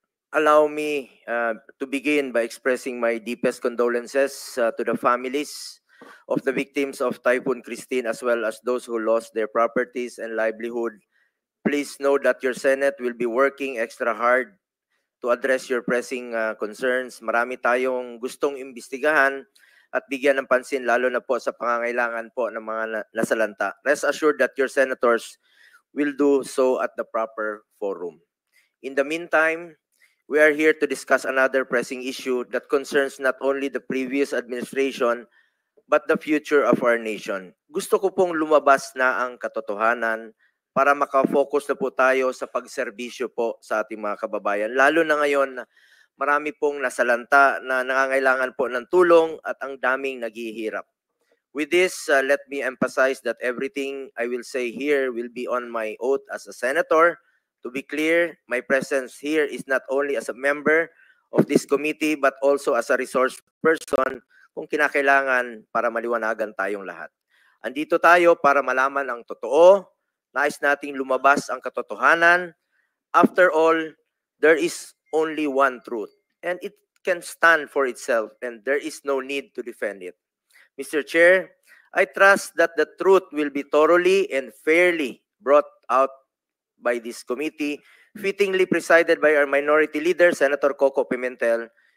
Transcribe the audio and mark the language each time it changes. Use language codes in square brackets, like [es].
[en] Allow me to begin by expressing my deepest condolences to the families of the victims of Typhoon Christine, as well as those who lost their properties and livelihood. Please know that your Senate will be working extra hard to address your pressing concerns. [tl] Marami tayong gustong imbestigahan at bigyan ng pansin, lalo na po sa pangangailangan po ng mga nasalanta. [en] Rest assured that your senators will do so at the proper forum. In the meantime, we are here to discuss another pressing issue that concerns not only the previous administration, but the future of our nation. [tl] Gusto ko pong lumabas na ang katotohanan para makafocus na po tayo sa pagserbisyo po sa ating mga kababayan. Lalo na ngayon, marami pong nasalanta na nangangailangan po ng tulong at ang daming naghihirap. [en] With this, let me emphasize that everything I will say here will be on my oath as a senator. To be clear, my presence here is not only as a member of this committee, but also as a resource person [tl] kung kinakailangan para maliwanagan tayong lahat. Andito tayo para malaman ang totoo. Nais nating lumabas ang katotohanan. [en] After all, there is only one truth, and it can stand for itself, and there is no need to defend it. Mr. Chair, I trust that the truth will be thoroughly and fairly brought out by this committee, fittingly presided by our minority leader, Senator Coco Pimentel.